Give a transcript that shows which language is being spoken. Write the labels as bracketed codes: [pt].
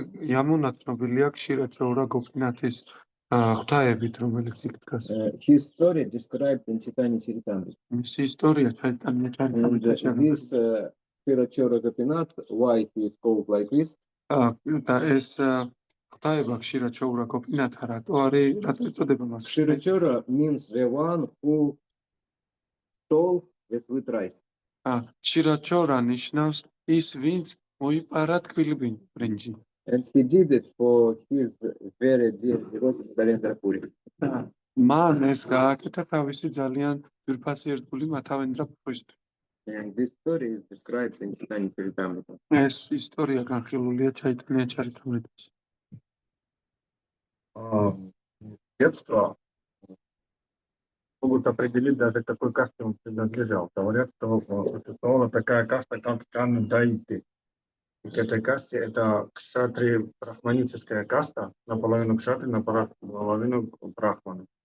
[ka] იამუნა ცნობილია ქსირაჩორა გოპინათის ღვთაებით, რომელიც იქ დგას. [en] His story described in Chaitanya Charitamrita. [ka] მისი ისტორია Chaitanya Charitamrita. [en] This Kshirachora Gopinath, why he is called like this? [ka] და ეს ღვთაება ქსირაჩორა გოპინათა რატო არის, რატო ეწოდება მას? [en] Kshirachora means the one who stole the sweet rice. [ka] ქსირაჩორა ნიშნავს ის, ვინც მოიპარა ტკბილი ბრინჯი. [en] And he did it for his very dear devotee Narendra Puri. [ka] მან ეს გააკეთა თავისი ძალიან ძვირფასი ერთგული მათავენდრა პურისთვის. [en] And this story is described in Chaitanya Charitamrita. [ka] ეს ისტორია განხილულია Chaitanya Charitamritaში. [ru] Детство могут определить даже, к какой касте он принадлежал. Говорят, что существовала такая каста, как Кандаиты. К этой касте это кшатри брахманическая каста, наполовину кшатри, наполовину брахманы.